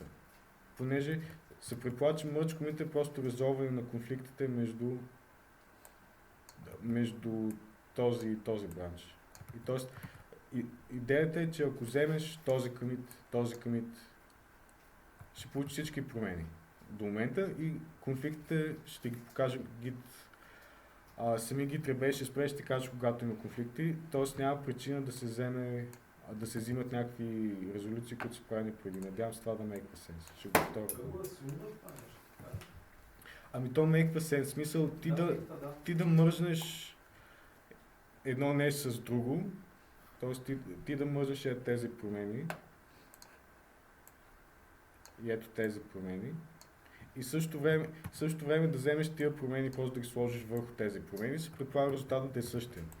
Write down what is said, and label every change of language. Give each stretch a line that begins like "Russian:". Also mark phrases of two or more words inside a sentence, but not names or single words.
Bulgarian: Понеже се предполага, че merge комита е просто резолване на конфликтите между този и този бранч. И т.е. идеята е, че ако вземеш този commit, ще получиш всички промени до момента и конфликтите ще ги покаже git. Сами
English: git rebase
Bulgarian: ще спре, ще каже когато има конфликти, т.е. няма причина да се взимат някакви резолюции, които са правени преди. Надявам се това да
English: make sense.
Bulgarian: Ще го повторя. Ами то
English: make sense.
Bulgarian: Смисъл ти да мръзнеш едно нещо с друго, т.е. ти да мръзнеш тези промени и ето тези промени и също време да вземеш тия промени, просто да ги сложиш върху тези промени, се предполага резултатът да е същия.